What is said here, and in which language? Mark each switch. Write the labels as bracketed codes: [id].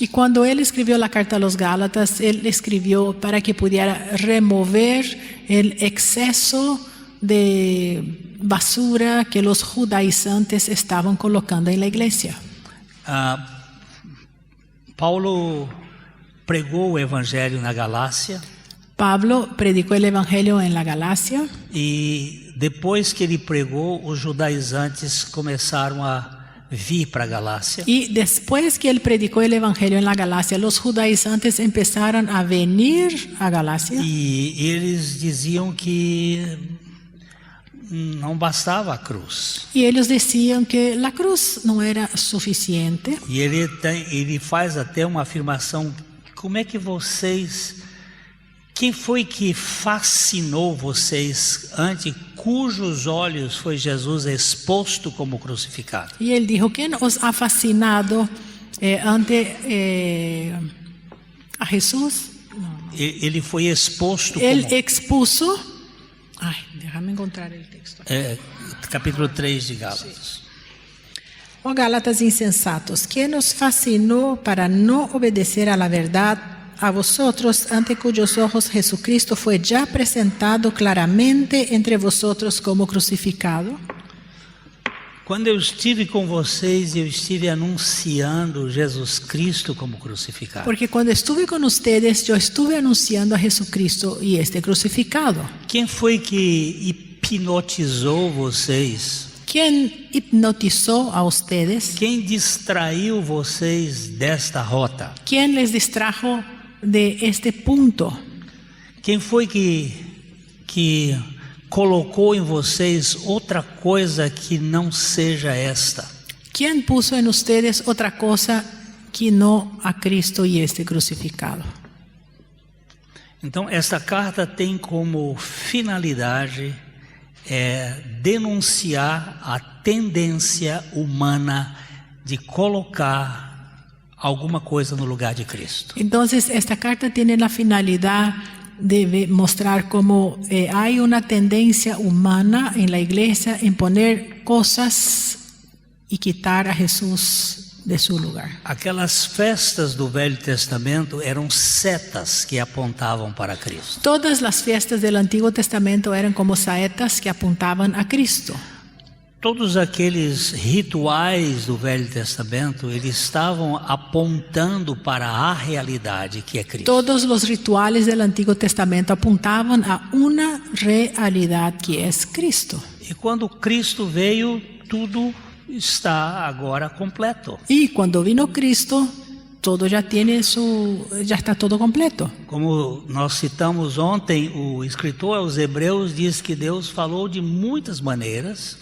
[es] y cuando él escribió la carta a los Gálatas, él escribió para que pudiera remover el exceso de basura que los judaizantes estaban colocando en la iglesia. [pt] Paulo pregou o evangelho na Galácia [es] Pablo predicó el evangelio en la Galacia [pt] e depois que ele pregou, os judaizantes começaram a vir para a Galácia. [es] y después que él predicó el evangelio en la Galacia, los judaizantes empezaron a venir a Galacia [pt] E eles diziam que não bastava a cruz. [es] y ellos decían que la cruz no era suficiente. [pt] E ele faz até uma afirmação: como é que vocês, quem foi que fascinou vocês, ante cujos olhos foi Jesus exposto como crucificado? [es] Y él dijo, ¿quién os ha fascinado ante a Jesús? [pt] Ele foi exposto [es] Él como... expuso, ay, déjame encontrar el texto. Capítulo 3 de Gálatas. Oh Gálatas insensatos, ¿quién os fascinó para no obedecer a la verdad? A vosotros, ante cuyos ojos Jesucristo fue ya presentado claramente entre vosotros como crucificado. [pt] Quando eu estive com vocês, eu estive anunciando Jesus Cristo como crucificado. [es] Porque cuando estuve con ustedes, yo estuve anunciando a Jesucristo y este crucificado. [pt] Quem foi que hipnotizou vocês? [es] ¿Quién hipnotizó a ustedes? [pt] Quem distraiu vocês desta rota? [es] ¿Quién les distrajo de este punto? [pt] Quem foi que colocou em vocês outra coisa que não seja esta? [es] ¿Quién puso en ustedes otra cosa que no a Cristo y este crucificado? [pt] Então, esta carta tem como finalidade denunciar a tendência humana de colocar alguma coisa no lugar de Cristo. [es] Entonces, esta carta tiene la finalidad de mostrar cómo hay una tendencia humana en la iglesia en poner cosas y quitar a Jesús de su lugar. [pt] Aquelas festas do Velho Testamento eram setas que apontavam para Cristo. [es] Todas las fiestas del Antiguo Testamento eran como saetas que apuntaban a Cristo. [pt] Todos aqueles rituais do Velho Testamento, eles estavam apontando para a realidade que é Cristo. [es] Todos los rituales del Antiguo Testamento apuntaban a una realidad que es Cristo. [pt] E quando Cristo veio, tudo está agora completo. [es] Y cuando vino Cristo, todo ya está todo completo. [pt] Como nós citamos ontem, o escritor aos Hebreus diz que Deus falou de muitas maneiras.